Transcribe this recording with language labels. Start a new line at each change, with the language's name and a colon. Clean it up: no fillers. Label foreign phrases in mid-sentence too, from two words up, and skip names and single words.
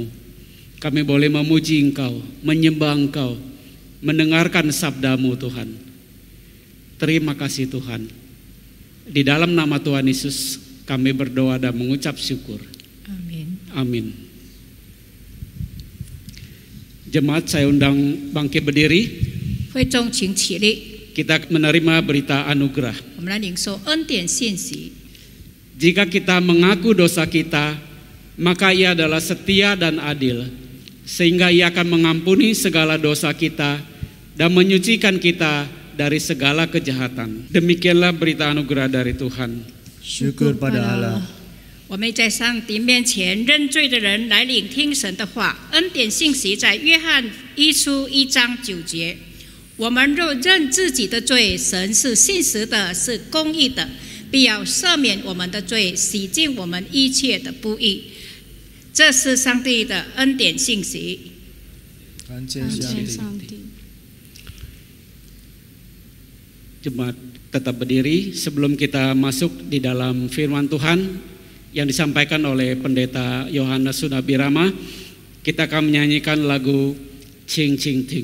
Indonesian: Kami boleh memuji Engkau, menyembah Engkau, mendengarkan sabdamu Tuhan. Terima kasih Tuhan. Di dalam nama Tuhan Yesus kami berdoa dan mengucap syukur. Amin. Amin. Jemaat, saya undang bangkit berdiri.
Chinese: 会众请起立，
Indonesian: Kita menerima berita anugerah.
Chinese: 我们来领受恩典信息。
Indonesian: Jika kita mengaku dosa kita, maka Ia adalah setia dan adil, sehingga Ia akan mengampuni segala dosa kita dan menyucikan kita dari segala kejahatan. Demikianlah berita anugerah dari Tuhan. Syukur pada Allah.
Chinese: 我们在上帝面前认罪的人来聆听神的话。恩典信息在约翰一书1章9节。我们若认自己的罪，神是信实的，是公义的，必要赦免我们的罪，洗净我们一切的不义。这是上帝的恩典信息。感谢上帝。
Indonesian: Jemaat tetap berdiri sebelum kita masuk di dalam firman Tuhan yang disampaikan oleh Pendeta Yohanes Sunabirama. Kita akan menyanyikan lagu Ching Ching Ting.